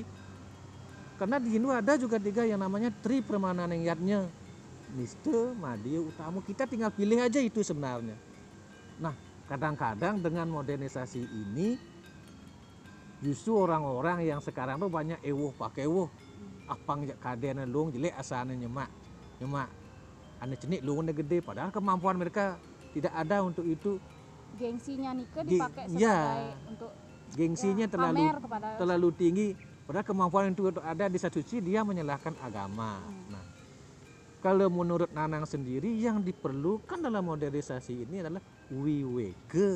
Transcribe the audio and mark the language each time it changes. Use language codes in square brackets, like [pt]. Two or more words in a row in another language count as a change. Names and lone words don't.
[id] Karena di Hindu ada juga tiga yang namanya Tri Pramananeyatnya, Nista, Madya, Utama. Kita tinggal pilih aja itu sebenarnya. Nah, kadang-kadang dengan modernisasi ini justru orang-orang yang sekarang tuh banyak pakai [ban] apang kaden lung jelek asane nyemak ane cenik lungan gede, [id] padahal kemampuan mereka tidak ada untuk itu. Gengsinya nike dipakai sebagai untuk gengsinya terlalu tinggi, padahal kemampuan itu ada di satu sisi dia menyalahkan agama. Nah, Kalau menurut Nanang sendiri yang diperlukan dalam modernisasi ini adalah wiwege.